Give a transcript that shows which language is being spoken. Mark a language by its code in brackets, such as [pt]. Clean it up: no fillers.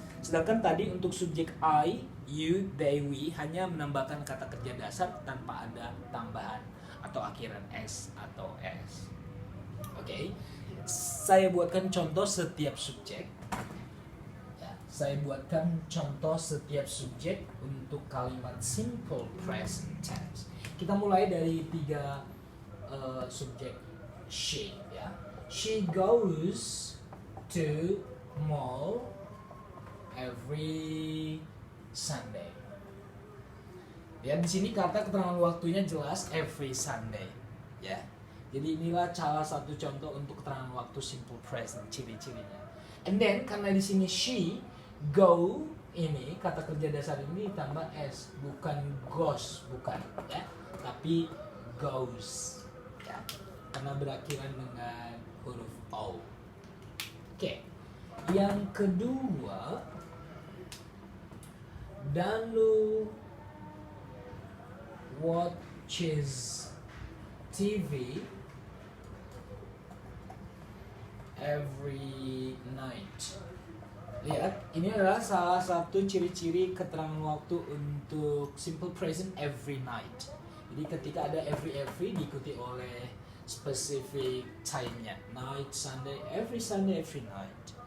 [id] Sedangkan tadi untuk subjek I, you, they, we hanya menambahkan kata kerja dasar tanpa ada tambahan atau akhiran s atau s. Oke. Saya buatkan contoh setiap subjek. Ya, saya buatkan contoh setiap subjek untuk kalimat simple present tense. Kita mulai dari 3 subjek she, ya. [en] She goes to mall every Sunday. [id] Ya, di sini kata keterangan waktunya jelas every Sunday, ya. Jadi inilah salah satu contoh untuk keterangan waktu simple present, ciri-cirinya. And then karena di sini she, go ini kata kerja dasar ini ditambah s, bukan goes, bukan, ya, tapi goes, ya, karena berakhiran dengan huruf o. [en] Oke. Yang kedua, Danu watches TV every night. [id] Lihat, ini adalah salah satu ciri-ciri keterangan waktu untuk simple present every night. Jadi ketika ada every diikuti oleh specific time-nya. [en] Night, Sunday, every night.